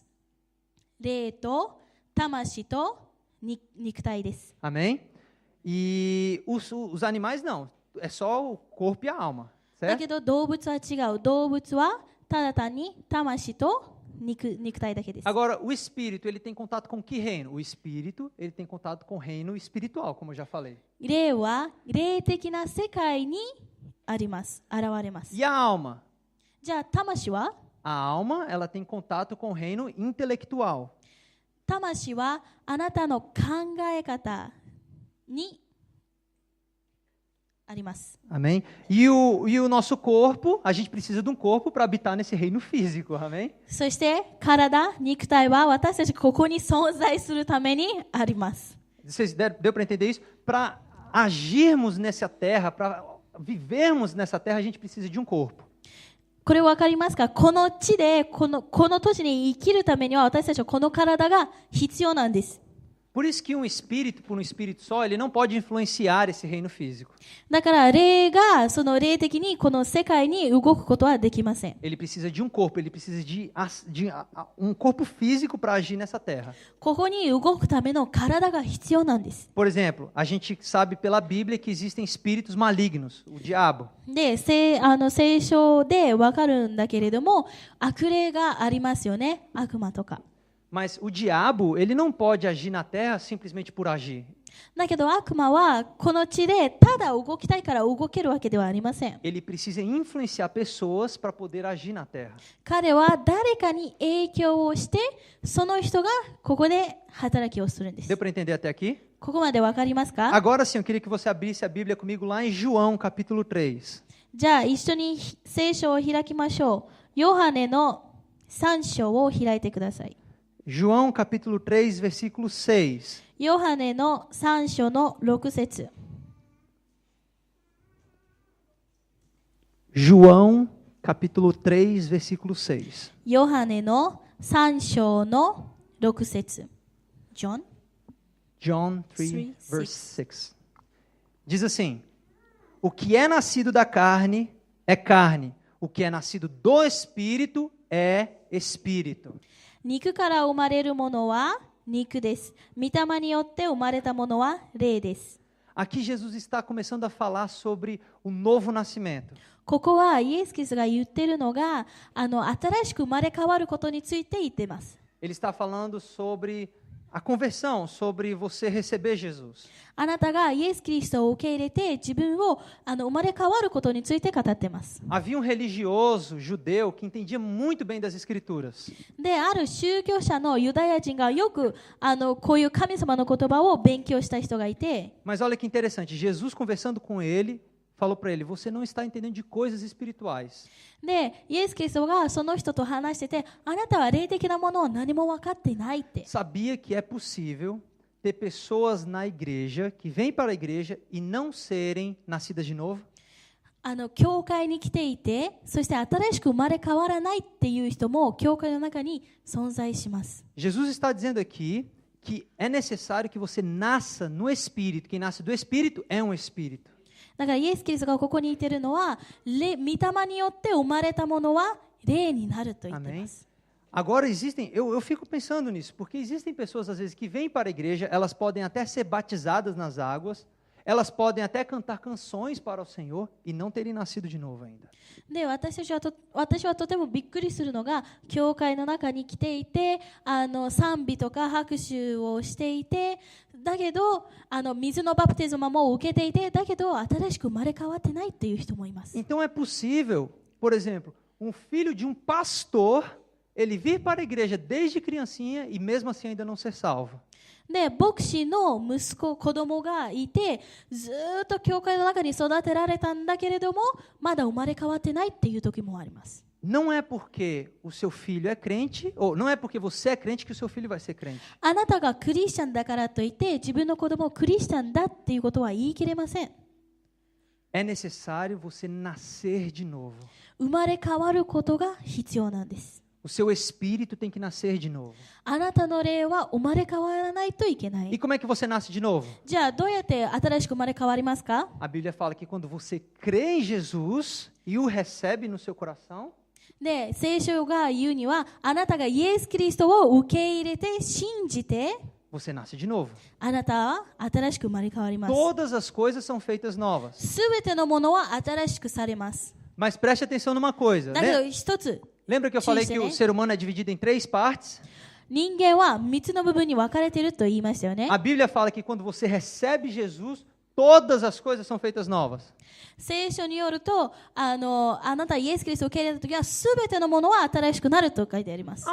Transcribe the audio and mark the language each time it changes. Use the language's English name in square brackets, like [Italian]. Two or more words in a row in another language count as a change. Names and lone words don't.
[Japanese] 霊と魂と肉体です。 [Portuguese] Amém? E os animais não, é só o corpo e a alma, [Japanese] だ [Portuguese] certo? [Japanese] けど動物は違う。動物はただ単に魂と肉体だけです。 [Portuguese] Agora, o espírito, ele tem contato com que reino? O espírito, ele tem contato com o reino espiritual, como eu já falei. [Japanese] 霊は霊的な世界にあります。現れます。 [Portuguese] E a alma? [Japanese] じゃあ魂は [Portuguese] A alma, ela tem contato com o reino intelectual. [Japanese] 魂はあなたの考え方にあります。 [Portuguese] Amém? E o nosso corpo, a gente precisa de um corpo para habitar nesse reino físico, amém? [Japanese] そして体、肉体は私たちここに存在するためにあります。 [Portuguese] Vocês deu para entender isso? Para agirmos nessa terra, para vivermos nessa terra, a gente precisa de um corpo. [Japanese] これ分かりますか？この地でこの土地に生きるためには私たちはこの体が必要なんです。 [Portuguese] Por isso que um espírito, por um espírito só, ele não pode influenciar esse reino físico. [Japanese] だから霊がその霊的にこの世界に動くことはできません。 [Portuguese] Ele precisa de um corpo, ele precisa de um corpo físico para agir nessa terra. [Japanese] ここに動くための体が必要なんです。 [Portuguese] Por exemplo, a gente sabe pela Bíblia que existem espíritos malignos, o diabo. [Japanese] で、聖書で分かるんだけれども、悪霊がありますよね。悪魔とか。 [Portuguese] Mas o diabo, ele não pode agir na terra simplesmente por agir. [Japanese] だけど悪魔はこの地でただ動きたいから動けるわけではありません。 [Portuguese] Ele precisa influenciar pessoas para poder agir na terra. [Japanese] 彼は誰かに影響をして、その人がここで働きをするんです。 [Portuguese] Deu para entender até aqui? [Japanese] ここまでわかりますか？ [Portuguese] Agora sim, eu queria que você abrisse a Bíblia comigo lá em João, capítulo 3. [Japanese] じゃあ一緒に聖書を開きましょう。ヨハネの3章を開いてください。 [Portuguese] João, capítulo 3, versículo 6. [Japanese] ヨハネの3章の6節。 [Portuguese] João, capítulo 3, versículo 6. [Japanese] ヨハネの3章の6 節。John [English] John 3, Three, verse 6. [Portuguese] Diz assim: O que é nascido da carne é carne, o que é nascido do espírito é espírito. [Japanese] 肉から生まれるものは肉です。御霊によって生まれたものは霊です。 [Portuguese] Aqui Jesus está começando a falar sobre o novo nascimento. [Japanese] ここはイエス・キリストが言ってるのが、新しく生まれ変わることについて言っています。 [Portuguese] Ele está falando sobre a conversão, sobre você receber Jesus. [Japanese] あなたがイエス・キリストを受け入れて自分を生まれ変わることについて語っています。 [Portuguese] Havia um religioso judeu que entendia muito bem das escrituras. [Japanese] で、ある宗教者のユダヤ人がよくこういう神様の言葉を勉強した人がいて、 [Portuguese] Mas olha que interessante, Jesus conversando com ele, falou para ele: você não está entendendo de coisas espirituais. [Japanese] で、イエス・キリストがその人と話してて、あなたは霊的なものを何も分かっていないって。 [Portuguese] Sabia que é possível ter pessoas na igreja que vêm para a igreja e não serem nascidas de novo? [Japanese] 教会に来ていて、そして新しく生まれ変わらないっていう人も教会の中に存在します。 [Portuguese] Jesus está dizendo aqui que é necessário que você nasça no Espírito. Quem nasce do Espírito é um Espírito. [Japanese] だからイエス・キリストがここに言っているのは、御霊によって生まれたものは霊になると言っています。 [Portuguese] Agora existem, eu fico pensando nisso, porque existem pessoas às vezes que vêm para a igreja, elas podem até ser batizadas nas águas, elas podem até cantar canções para o Senhor e não terem nascido de novo ainda. [Japanese] で、私はとてもびっくりするのが、教会の中に来ていて、賛美とか拍手をしていて、だけど水のバプテスマも受けていて、だけど新しく生まれ変わってないっていう人もいます。 [Portuguese] Então é possível, por exemplo, um filho de um pastor, ele vir para a igreja desde criancinha e mesmo assim ainda não ser salvo. [Japanese] で、牧師の息子、子供がいて、ずーっと教会の中に育てられたんだけれども、まだ生まれ変わってないっていう時もあります。 [Portuguese] Não é porque o seu filho é crente, ou não é porque você é crente que o seu filho vai ser crente. [Japanese] あなたがクリスチャンだからといって、自分の子供をクリスチャンだっていうことは言い切れません。 [Portuguese] É necessário você nascer de novo. [Japanese] 生まれ変わることが必要なんです。 [Portuguese] O seu espírito tem que nascer de novo. [Japanese] あなたの霊は生まれ変わらないといけな [Portuguese] E [Japanese] い。 [Portuguese] como é que você nasce de novo? [Japanese] じゃあどうやって新しく生まれ変わりますか？ [Portuguese] A Bíblia fala que quando você crê em Jesus e o recebe no seu coração, [Japanese] で、聖書が言うには、あなたがイエス・キリストを受け入れて信じて、 [Portuguese] você nasce de novo. [Japanese] あなたは新しく生まれ変わります。 [Portuguese] Todas as coisas são feitas novas. [Japanese] すべてのものは新しくされます。 [Portuguese] Mas preste atenção numa coisa. [Japanese] だけど一つ、 [Portuguese] Lembra que eu falei que o ser humano é dividido em 3 partes? [Japanese] 人間は3つの部分に分かれていると言いましたよね。 [Portuguese] A Bíblia fala que quando você recebe Jesus, todas as coisas são feitas novas. [Japanese] 聖書によると、あなたイエス・キリストを受け入れたときは、すべてのものは新しくなると書いてあります。